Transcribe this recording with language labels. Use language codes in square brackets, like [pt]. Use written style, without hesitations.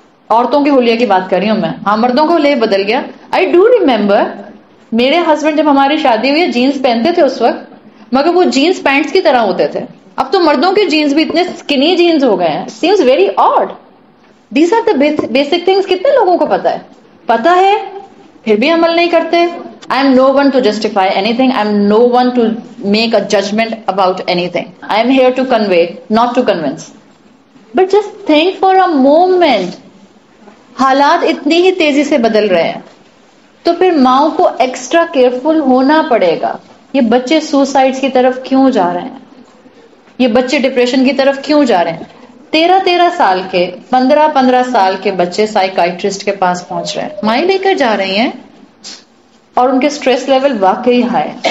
[ur] عورتوں کے حلیے کی بات کر رہی ہوں میں, ہاں مردوں کا حلیہ بدل گیا. [en] I do remember [ur] میرے ہسبینڈ جب ہماری شادی ہوئی جینس پہنتے تھے اس وقت, مگر وہ جینس پینٹس کی طرح ہوتے تھے. اب تو مردوں کے جینس بھی اتنے سکنی جینس ہو گئے ہیں. [en] Seems very odd. These are the basic things. [ur] کتنے لوگوں کو پتا ہے پھر بھی عمل نہیں کرتے. [en] I am no one to justify anything. I am no one to make a judgment about anything. I am here to convey, not to convince. But just think for a moment. [ur] حالات اتنی ہی تیزی سے بدل رہے ہیں تو پھر ماؤں کو ایکسٹرا کیئرفل ہونا پڑے گا. یہ بچے سوسائڈ کی طرف کیوں جا رہے ہیں, یہ بچے ڈپریشن کی طرف کیوں جا رہے ہیں. 13 سال کے 15 سال کے بچے سائیکائٹرسٹ کے پاس پہنچ رہے ہیں, مائیں لے کر جا رہی ہیں, اور ان کے سٹریس لیول واقعی ہائی.